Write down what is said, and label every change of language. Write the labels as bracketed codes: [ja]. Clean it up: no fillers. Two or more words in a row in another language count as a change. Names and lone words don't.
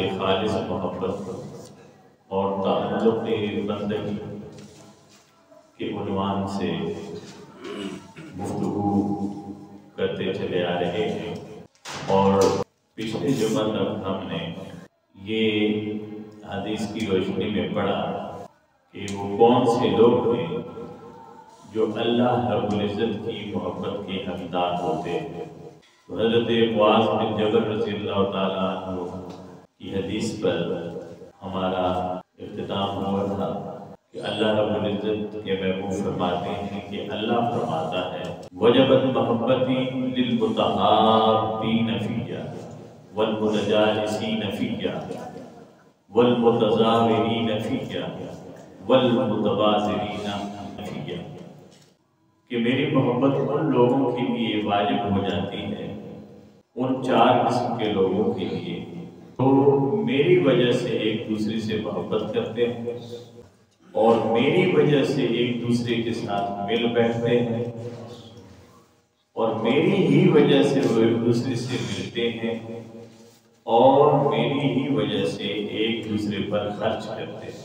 [ur] خالص محبت اور تعلق بندگی کے عنوان سے گفتگو کرتے چلے آ رہے ہیں، اور پچھلے جمعہ تک ہم نے یہ حدیث کی روشنی میں پڑھا کہ وہ کون سے لوگ ہیں جو اللہ رب العزت کی محبت کے حقدار ہوتے ہیں۔ تو حضرت معاذ بن جبل رضی اللہ تعالیٰ عنہ کی حدیث پر ہمارا اختتام ہوا تھا کہ اللہ رب العزت کے محبوب فرماتے ہیں کہ اللہ فرماتا ہے [ar] وجبت محبتی للمتحابین فیہ والمتجالسین فیہ والمتزاورین فیہ والمتبازرین فیہ، [ur] کہ میری محبت ان لوگوں کے لیے واجب ہو جاتی ہے، ان چار قسم کے لوگوں کے لیے تو میری وجہ سے ایک دوسرے سے محبت کرتے ہیں اور میری وجہ سے ایک دوسرے کے ساتھ مل بیٹھتے ہیں اور میری ہی وجہ سے وہ ایک دوسرے سے ملتے ہیں اور میری ہی وجہ سے ایک دوسرے پر خرچ کرتے ہیں۔